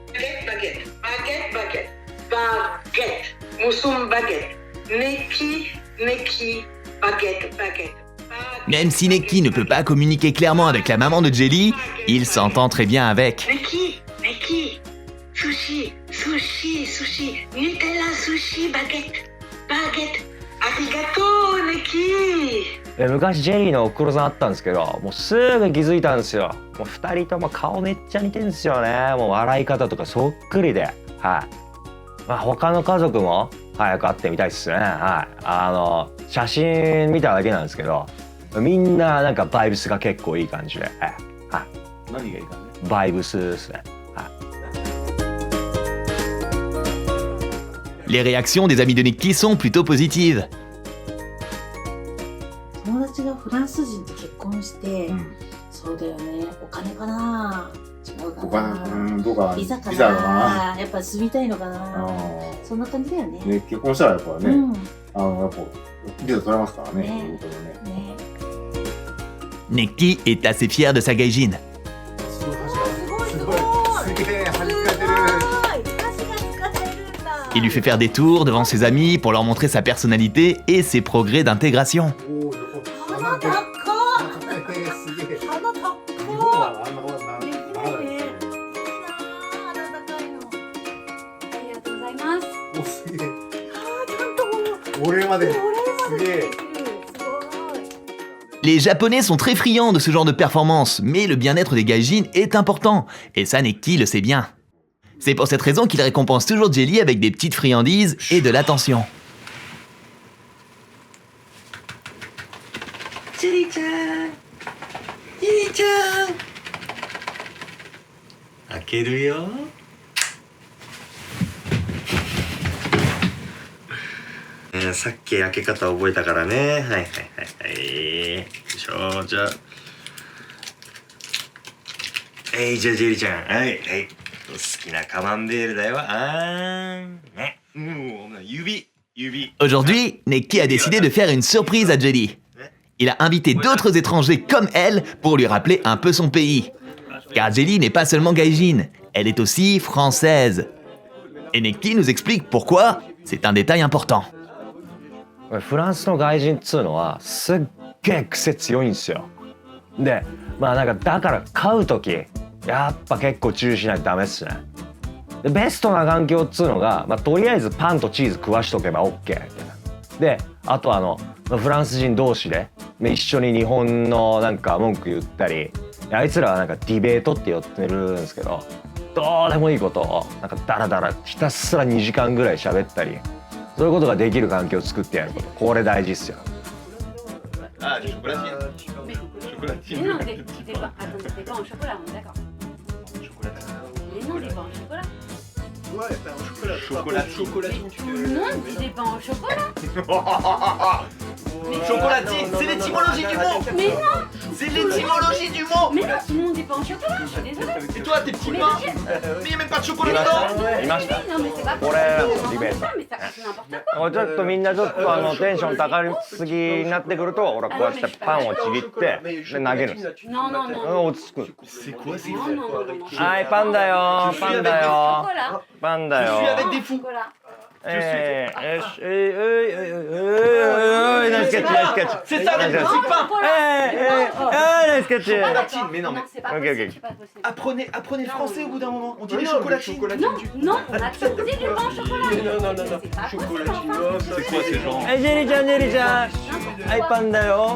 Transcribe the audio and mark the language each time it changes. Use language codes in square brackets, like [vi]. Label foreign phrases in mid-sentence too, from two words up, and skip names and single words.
[fr] Baguette. Moussoum baguette. Neki, baguette. Même si Neki ne peut pas communiquer clairement avec la maman de Jelly, il s'entend très bien avec. Neki, sushi, Nutella sushi, baguette, arigato, Neki. [ja] 昔ジェリーのおふくろさんあったんですけど、もうすぐ気づいたんですよ。もう2人とも顔めっちゃ似てるんですよね。もう笑い方とかそっくりで、はい。まあ他の家族も早く会ってみたいっすね。はい。写真見ただけなんですけど、みんななんかバイブスが結構いい感じで、はい。何がいいかね。バイブスですね。はい。 [fr] Les réactions des amis de Neki sont plutôt positives. [ja] 友達がフランス人と結婚して、そうだよね、お金かな、違うかな、どうかビザかビザだな、やっぱ住みたいのかな、そんな感じだよね。ね、結婚したらやっぱね、やっぱビザ取れますからね、ねそういうことでね。 [fr] Neki est assez fier de sa gaijin. [ja] すげえ、張り付かれてる。 [fr] Il lui fait faire des tours devant ses amis pour leur montrer sa personnalité et ses progrès d'intégration. [ja] 鼻高っ、すげえ。鼻高っ、日本はあんなことならない。いいな、鼻高いの。ありがとうございます。お、すげえ。ちゃんとお礼まで。すげえ。 [fr] Les Japonais sont très friands de ce genre de performance, mais le bien-être des gaijins est important, et ça Neki le sait bien. C'est pour cette raison qu'il récompense toujours Jelly avec des petites friandises et de l'attention. [ja] ジェリーちゃん開けるよ。さっき開け方覚えたからね。はい。よいしょ、じゃあ。じゃあジェリーちゃん。はい。好きなカマンベールだよ。ね。指。 [fr] Aujourd'hui, Neki a décidé de faire une surprise à Jelly. Il a invité d'autres étrangers comme elle pour lui rappeler un peu son pays. Car Jelly n'est pas seulement gaijin, elle est aussi française. Et Neki nous explique pourquoi c'est un détail important. [ja] フランスの外人っつうのはすっげえ癖強いんですよ。で、まあなんかだから買う時やっぱ結構注意しないとダメっすね。でベストな環境っつうのが、まあ、とりあえずパンとチーズ食わしとけば OK みたいな。であとフランス人同士で一緒に日本のなんか文句言ったり、あいつらはなんかディベートって呼ってるんですけど、どうでもいいことをなんかダラダラひたすら2時間ぐらい喋ったり、そういうことができる環境を作ってやること、これ大事っすよ。 [fr] Chocolatine, c'est l'étymologie du mot. Mais non. C'est l'étymologie du mot. Mais non, tout le monde n'est pas en chocolat, je suis désolée. Et toi, tes petits pains. Mais il n'y a même pas de chocolat dedans. [ja] いました。 [fr] Non, mais c'est pas [ja] これディベート。 [fr] mais ça. [ja] ちょっとみんなちょっとテンション高すぎになってくると俺はこうやってパンをちぎってで投げるんですよ。 [fr] Non, non, non. [ja] 落ち着く。 [fr] C'est quoi ces Non, non, non, non. [ja] はい、パンだよパンだよ [fr] Chocolat. [ja] パンだよ。 [fr] des fous. Chocolat. [ja] ナイスケッチナイスケッチ。 [fr] C'est ça, des petits pains. [ja] ナイスケッチ。 [fr] Chocolatine, mais non, mais c'est pas Ok, possible, ok. c'est pas possible. apprenez le français au bout d'un moment. On dit les Non, chocolatines. Non, non, on a toujours dit du pain au chocolat. Non, non, non, non. C'est pas possible, Chocolatine, enfin. oh, ça, C'est quoi ces gens? [ja] はいジェリーちゃんジェリーちゃん。はいパンだよ。